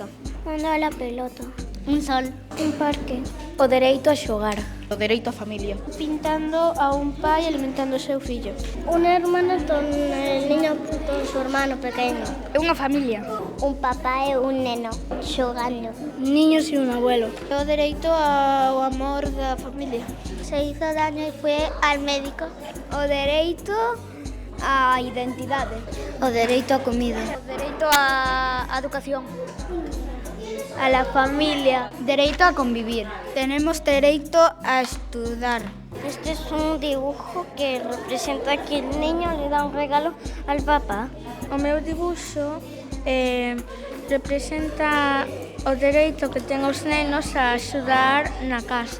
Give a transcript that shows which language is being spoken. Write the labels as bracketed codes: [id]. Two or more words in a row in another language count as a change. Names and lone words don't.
[es] Jugando a la pelota. Un sol. Un parque. [gl] O dereito a xogar. O dereito á familia. Pintando a un pai alimentando o seu fillo. [es] Una hermana con el niño con su hermano pequeño. [gl] Unha familia. Un papá e un neno xogando. [es] Niños e un abuelo. [gl] O dereito ao amor da familia. [es] Se hizo daño y fue al médico. [gl] O dereito á identidade. O dereito a comida. O dereito á educación. [es] A la familia. [gl] Dereito a convivir. Tenemos dereito a estudar. [es] Este es un dibujo que representa que el niño le da un regalo al papá. [gl] O meu dibuixo representa o dereito que ten os nenos a axudar na casa.